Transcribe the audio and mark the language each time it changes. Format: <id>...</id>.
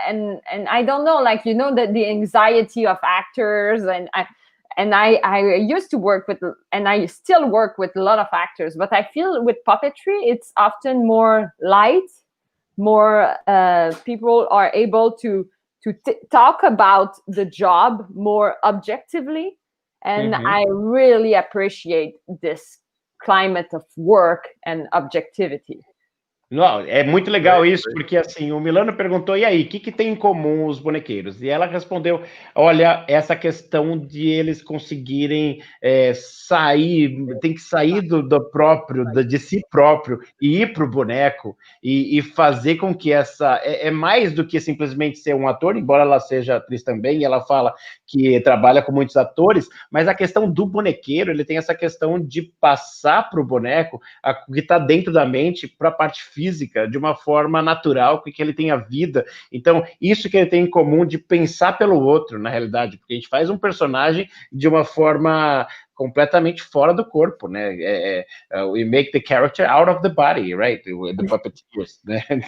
<en>And I don't know, like, the anxiety of actors and I used to work with, and I still work with a lot of actors, but I feel with puppetry, it's often more light, more people are able to talk about the job more objectively. And I really appreciate this climate of work and objectivity.</en> <pt>Não, é muito legal isso, porque assim, o Milano perguntou, e aí, o que tem em comum os bonequeiros? E ela respondeu, olha, essa questão de eles conseguirem sair, tem que sair do próprio, de si próprio, e ir para o boneco, e fazer com que é mais do que simplesmente ser um ator, embora ela seja atriz também, e ela fala que trabalha com muitos atores, mas a questão do bonequeiro, ele tem essa questão de passar para o boneco o que está dentro da mente para a parte física, de uma forma natural, que ele tenha vida. Então, isso que ele tem em comum de pensar pelo outro, na realidade, porque a gente faz um personagem de uma forma completamente fora do corpo, né?</pt> <en>We make the character out of the body, right? The puppeteers, né?</en>